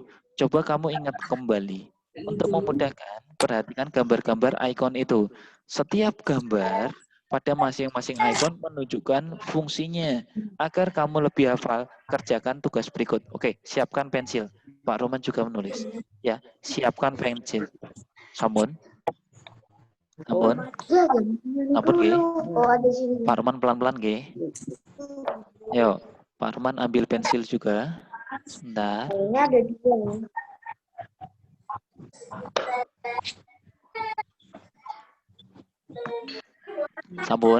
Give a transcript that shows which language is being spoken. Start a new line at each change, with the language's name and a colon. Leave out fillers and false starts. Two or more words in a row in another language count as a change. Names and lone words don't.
Indonesian: Coba kamu ingat kembali. Untuk memudahkan, perhatikan gambar-gambar icon itu. Setiap gambar pada masing-masing icon menunjukkan fungsinya. Agar kamu lebih hafal, kerjakan tugas berikut. Oke, siapkan pensil. Pak Roman juga menulis. Ya, siapkan pensil.
Balinese: Sampun. Ampun, ampun G.
Indonesian: Oh, ada sini. Pak Roman pelan-pelan G. Ayo, Pak Roman ambil pensil juga. Sebentar. Ini ada dua nih.
Balinese: Sampun.